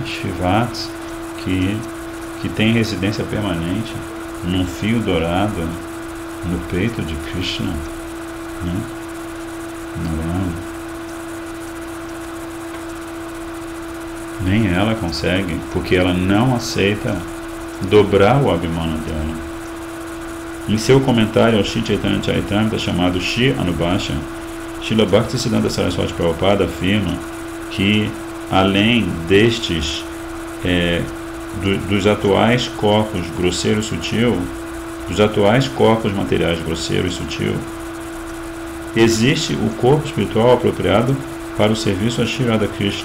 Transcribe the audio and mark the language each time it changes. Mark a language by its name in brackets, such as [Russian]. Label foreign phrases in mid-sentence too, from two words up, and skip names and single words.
[Portuguese] Shivats, que tem residência permanente num fio dourado no peito de Krishna, né? Nem ela consegue, porque ela não aceita dobrar o abhimana dela. Em seu comentário ao Shri Chaitanya Charitamrita chamado Shri Anubhashya, Srila Bhaktisiddhanta Saraswati Prabhupada afirma que, além destes, dos atuais corpos grosseiro e sutil, dos atuais corpos materiais grosseiro e sutil, existe o corpo espiritual apropriado para o serviço a Shri Radha Krishna.